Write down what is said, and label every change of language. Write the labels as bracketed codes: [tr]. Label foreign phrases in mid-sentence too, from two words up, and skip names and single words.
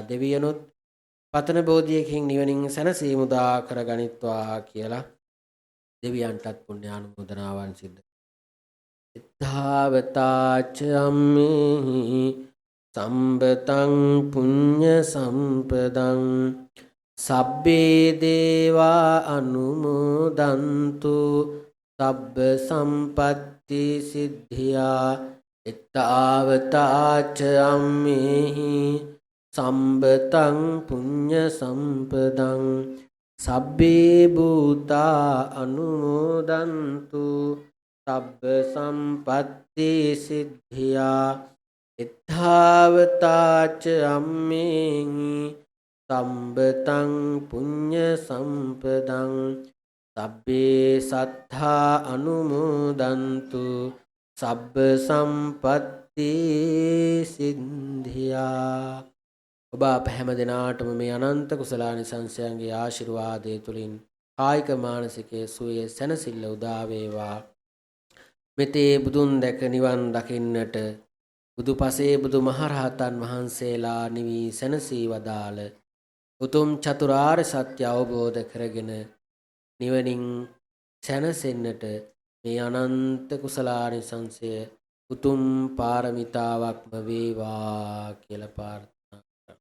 [si] දෙවියනොත් පතන බෝධියකින් නිවනින් සැනසීම උදා කරගනිත්වා කියලා දෙවියන්ටත් පුණ්‍යානුමෝදනාවන් සිද්ධ. [pi] ඉත්තාවතාච අම්මේහි සම්බතං පුඤ්ඤ සම්පදං සබ්බේ දේවා අනුමෝදන්තු සබ්බ සම්පත්ති සිද්ධියා. ඉත්තාවතාච අම්මේහි සම්බතං පුඤ්ඤ සම්පදං සබ්බේ භූතා අනුමෝදන්තු සබ්බ සම්පත්ති සිද්ධියා. ඉත්තාවතාච අම්මේහි සම්බතං පුඤ්ඤ සම්පදං සබ්බේ සත්තා අනුමෝදන්තු සබ්බ සම්පත්ති සිද්ධියා. [si] ඔබ අප හැම දෙනාටම මේ අනන්ත කුසලානිසංසයන්ගේ ආශිර්වාදය තුලින් කායික මානසික සුවය සැනසෙල්ල උදා වේවා. මෙතේ බුදුන් දැක නිවන් දකින්නට බුදුපසේ බුදු මහරහතන් වහන්සේලා නිවි සැනසී වදාළ උතුම් චතුරාර්ය සත්‍ය අවබෝධ කරගෙන නිවනින් සැනසෙන්නට මේ අනන්ත කුසලානිසංසය උතුම් පාරමිතාවක්ම වේවා කියලා ප්‍රාර්ථනා කරමු.